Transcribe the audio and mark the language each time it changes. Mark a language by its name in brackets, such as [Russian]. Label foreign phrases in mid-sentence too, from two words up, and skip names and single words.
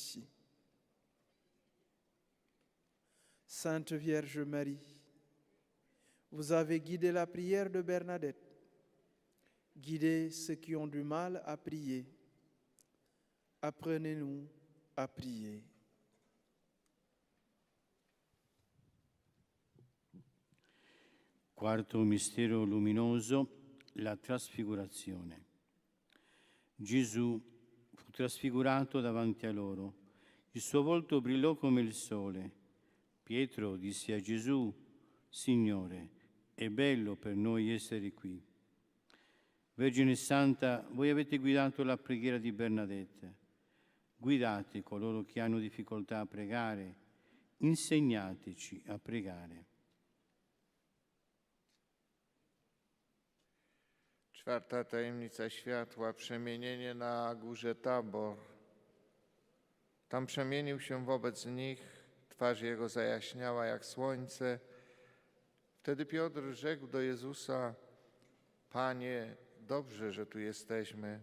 [French] » Sainte Vierge Marie, vous avez guidé la prière de Bernadette. Guidez ceux qui ont du mal à prier. Apprenez-nous à prier. [Italian] Quarto mistero luminoso, la trasfigurazione. Gesù fu trasfigurato davanti a loro. Il suo volto brillò come il sole. Pietro disse a Gesù, Signore, è bello per noi essere qui. Vergine Santa, voi avete guidato la preghiera di Bernadette. Guidate coloro che hanno difficoltà a pregare. Insegnateci a pregare. [Polish] Czwarta tajemnica światła, przemienienie na górze Tabor. Tam przemienił się wobec nich, twarz jego zajaśniała jak słońce. Wtedy Piotr rzekł do Jezusa, Panie, dobrze, że tu jesteśmy.